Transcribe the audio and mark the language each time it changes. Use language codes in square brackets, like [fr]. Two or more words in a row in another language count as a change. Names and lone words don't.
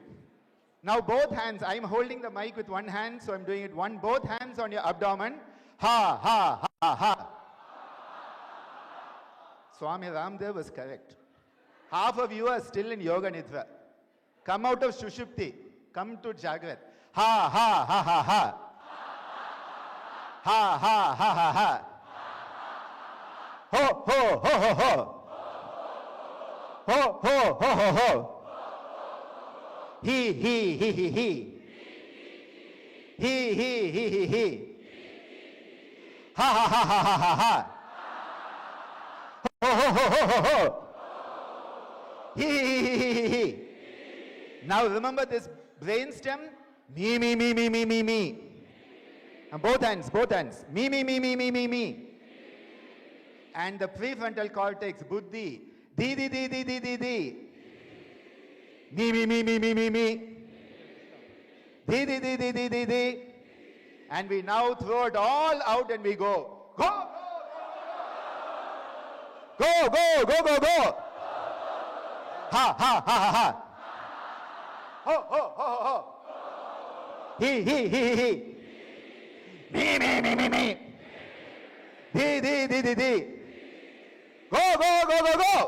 [en] Now both hands, I'm holding the mic with one hand, so I'm doing it both hands on your abdomen. Ha, ha, ha, ha. Swami Ramdev was correct. Half of you are still in Yoga Nidra. Come out of Shushupti. Come to Jagrat. Ha, ha, ha, ha, ha. Ha, ha, ha, ha, ha. Ho, ho, ho, ho, ho. Ho, ho, ho, ho, ho. He, he, he, he, he. He, he, he, he, he. Ha, ha, ha, ha, ha, ha, ha. Ho, ho, ho, ho, ho, ho. He, he, he, he, he, he. Now remember this brainstem. Me, me, me, me, me, me, me. And both hands, both hands. Me, me, me, me, me, me, me. And the prefrontal cortex, buddhi. Di, di, di, di, di, di, di. Me, me, me, me, me, me, me. Di, di, di, di, di, di, di. And we now throw it all out and we go. Go! Go, go, go, go, go! Ha, ha, ha, ha, ha. Ho, ho, ho, ho, ho. He, he, he, he. Me, me, me, me, me. Di, di, di, di, di. Go, go, go, go, go.